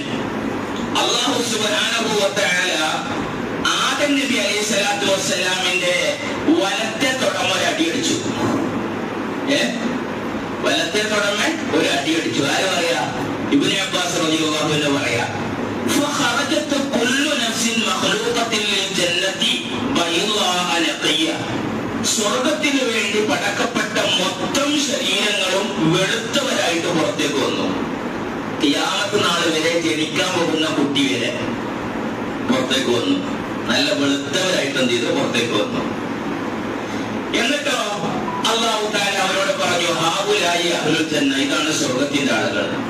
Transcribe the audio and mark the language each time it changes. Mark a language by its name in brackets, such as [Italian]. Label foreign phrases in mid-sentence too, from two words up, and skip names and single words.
[Arabic] الله سبحانه وتعالى [Malayalam] ആദം നബി [Arabic] عليه الصلاة والسلام [Malayalam] വലത്തെ തുടമ ഒരു അടിയടിച്ചു. വലത്തെ തുടമ ഒരു അടിയടിച്ചു. ആര് പറയാ? ഇബ്നു അബ്ബാസ് [Arabic] رضي الله عنه [Malayalam] പറയാ, [Arabic] فخرجت كل نفس مخلوقة للجنة بيضاء نقية. [Malayalam] സ്വർഗത്തിന് വേണ്ടി പടക്കപ്പെട്ട മൊത്തം ശരീരങ്ങളും വെളുത്തവരായിട്ട് പുറത്തേക്ക് വന്നു. ഖിയാമത്ത് നാൾ വരെ ജനിക്കാൻ പോകുന്ന കുട്ടി വരെ പുറത്തേക്ക് വന്നു. നല്ല വെളുത്തവരായിട്ട് എന്ത് ചെയ്തു? പുറത്തേക്ക് വന്നു. എന്നിട്ടോ [Arabic] الله تعالى [Malayalam] അവരോട് പറഞ്ഞു, [Arabic] هؤلاء أهل الجنة, [Malayalam] ഇതാണ് സ്വർഗത്തിന്റെ ആളുകൾ.